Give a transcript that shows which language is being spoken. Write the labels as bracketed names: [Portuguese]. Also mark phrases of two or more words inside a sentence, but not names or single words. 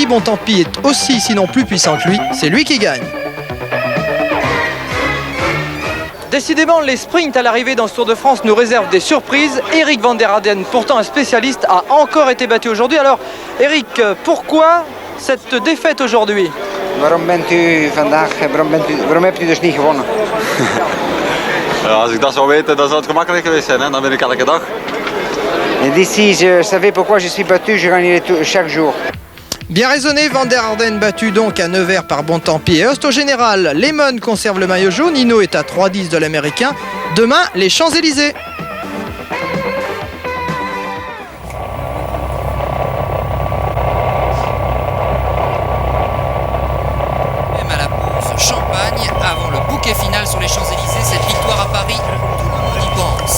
[French] Bontempi est aussi, sinon plus puissant que lui, c'est lui qui gagne. Décidément, les sprints à l'arrivée dans ce Tour de France nous réservent des surprises. Eric Van der Arden, pourtant un spécialiste, a encore été battu aujourd'hui. Alors, Eric, pourquoi cette défaite aujourd'hui? [Dutch] Waarom hebt u dus niet gewonnen? Als ik dat zou weten, dan zou het gemakkelijk geweest zijn. Hè? Dan win ik elke dag. [French] Et d'ici, je savais pourquoi je suis battu, je gagnais chaque jour. Bien raisonné, Van der Arden battu donc à Nevers par Bontempi et Host. Au général, Lehmann conserve le maillot jaune, Hinault est à 3,10 de l'américain. Demain, les Champs-Élysées. Même à la pause champagne, avant le bouquet final sur les Champs-Élysées, cette victoire à Paris, tout le monde y pense.